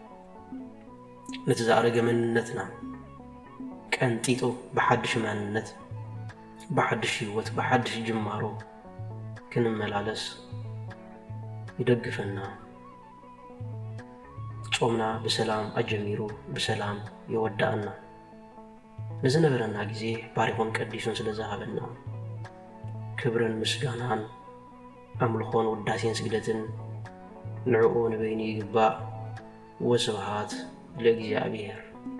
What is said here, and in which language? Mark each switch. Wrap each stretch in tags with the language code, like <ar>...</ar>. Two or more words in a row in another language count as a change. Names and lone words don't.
<ti>ነተዛረገ መንነትና ቀንጢጦ በሐድሽ ማንነት በሐድሽ ህይወት በሐድሽ ጅማሮ ክንመላለስ ይደግፈና ጾምና በሰላም አጀሚሩ በሰላም ይወዳአና ለዘነበረና ጊዜ ባሪሆን ቀዲሱን ስለዛሃበና ክብርን ምስጋናን አምልኾን ወዳሴን ስግደትን ንዕኡ ንበይኒ ይግባእ</ti> <gez>ወስብሃት ለእግዚአብሔር</gez>